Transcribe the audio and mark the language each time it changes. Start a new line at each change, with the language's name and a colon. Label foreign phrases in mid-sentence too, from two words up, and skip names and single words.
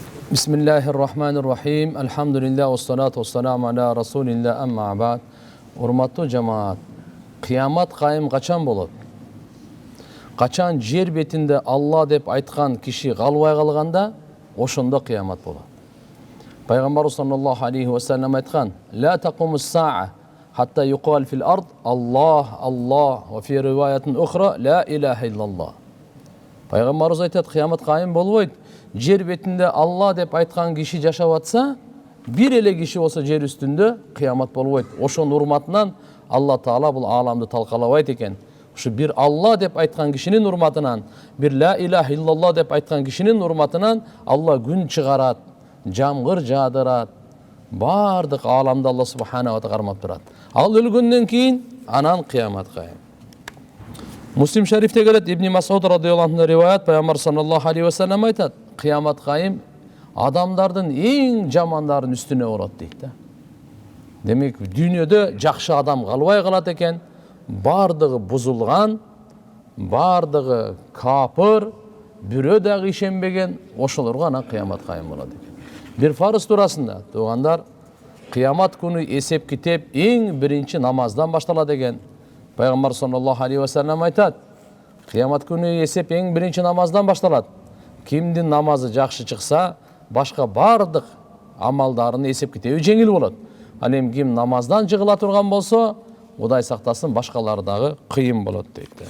Arabic: بسم الله الرحمن الرحيم. الحمد لله والصلاة والسلام على رسول الله أما بعد.
Kyrgyz: Урматтуу жамаат, кыямат кайым качан болот? Качан жер бетинде Алла деп айткан киши калбай калганда, ошондо кыямат болот. Пайгамбар
Arabic: صلى الله عليه وسلم
Kyrgyz: айткан:
Arabic: "لا تقوم الساعة حتى يقال في الأرض الله الله وفي رواية أخرى لا إله إلا الله."
Kyrgyz: Пайгамбарыбыз айтат, кыямат кайым болбойт. Жер бетинде Алла деп айткан киши жашап атса, бир эле киши болсо жер үстүндө кыямат болбойт. Ошонун урматынан Алла Таала бул ааламды талкалабайт экен. Ушу бир Алла деп айткан кишинин урматынан, бир
Arabic: لا إله إلا الله
Kyrgyz: деп айткан кишинин урматынан Алла күн чыгарат, жамгыр жаадырат. Бардык ааламды
Arabic: الله سبحانه وتعالى
Kyrgyz: кармап турат. Ал өлгөндөн кийин анан кыямат кайым. Муслим шарифте келет, Ибн Масуд
Arabic: رضي الله عنه
Kyrgyz: риваят, Пайгамбар
Arabic: صلى الله عليه وسلم
Kyrgyz: айтат: "Кыямат кайым адамдардын эң жамандарын үстүнө болот" дейт да. Демек, дүйнөдө жакшы адам калбай калат экен, бардыгы бузулган, бардыгы капыр, бирөө дагы ишенбеген, ошолорго анан кыямат кайым болот экен. Бир фарыз туурасында, туугандар, кыямат күнү эсеп китеп эң биринчи намаздан башталат экен. Пайгамбар
Arabic: صلى الله عليه وسلم
Kyrgyz: айтат: "Кыямат күнү эсеп эң биринчи намаздан башталат. Кимдин намазы жакшы чыкса, башка бардык амалдарын эсеп китеби жеңил болот. Ал эми ким намаздан жыгыла турган болсо, Кудай сактасын, башкалары дагы кыйын болот" дейт.